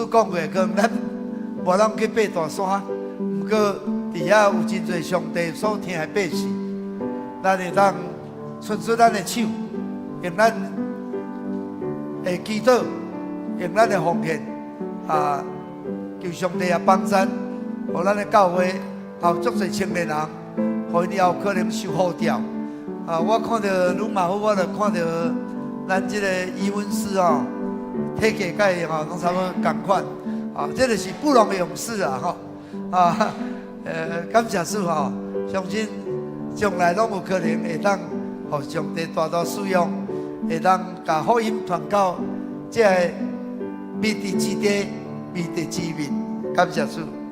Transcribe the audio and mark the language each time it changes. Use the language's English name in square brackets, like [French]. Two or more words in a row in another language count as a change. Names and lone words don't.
[Min Nan Chinese] 讲过，讲咱无通去爬大山，不过伫遐有真侪上帝所听的百姓，咱会当伸出咱的手，用咱的祈祷，用咱的奉献求上帝也帮咱，互咱的教会有足侪青年人，互因以后可能受呼召。我看到鲁马夫，我就看到咱这个伊文斯哦，体格甲伊吼拢差不多同款，这就是不容的勇士啊吼，感谢主吼，相信将来拢有可能会当互上帝大大使用，会当把福音传到这个美地之地、美地之民，感谢主。